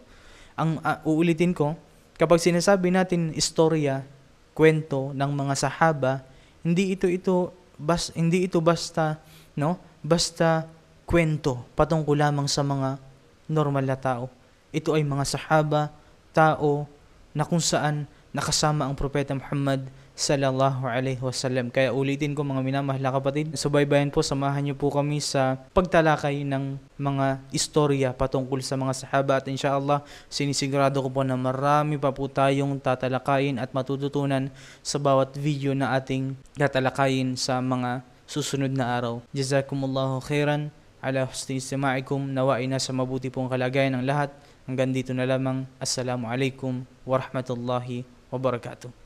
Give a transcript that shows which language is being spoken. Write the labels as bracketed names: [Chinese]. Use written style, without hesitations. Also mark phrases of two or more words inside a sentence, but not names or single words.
[Filipino] Uulitin ko, kapag sinasabi natin istorya, kwento ng mga Sahaba, hindi ito basta kwento patungkol lamang sa mga normal na tao. Ito ay mga Sahaba, tao na kung saan nakasama ang Propeta Muhammad [Arabic] صلى الله عليه وسلم. [Filipino] Kaya ulitin ko mga minamahal na kapatid, subaybayan po, samahan niyo po kami sa pagtalakay ng mga istorya patungkol sa mga Sahaba, at inshallah sinisigurado ko po na marami pa po tayong tatalakayin at matututunan sa bawat video na ating tatalakayin sa mga susunod na araw. [Arabic] جزاكم الله خيرا على حسن استماعكم. [Filipino] Nawain na sa mabuti pong kalagayan ng lahat. Hanggang dito na lamang. [Arabic] السلام عليكم ورحمة الله وبركاته.